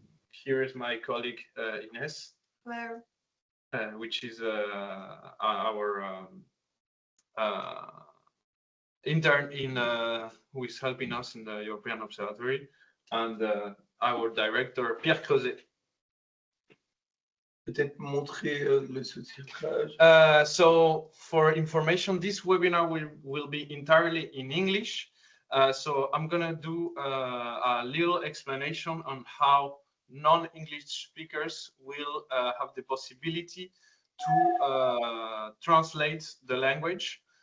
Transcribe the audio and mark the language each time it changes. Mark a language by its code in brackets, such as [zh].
[en] Here is my colleague Ines, which is our intern who is helping us in the European Observatory, and our director Pierre Creuset. [fr] Peut-être montrer le sous-titrage. [en] So for information, this webinar will be entirely in English. So I'm going to do a little explanation on how non-English speakers will have the possibility to translate the language.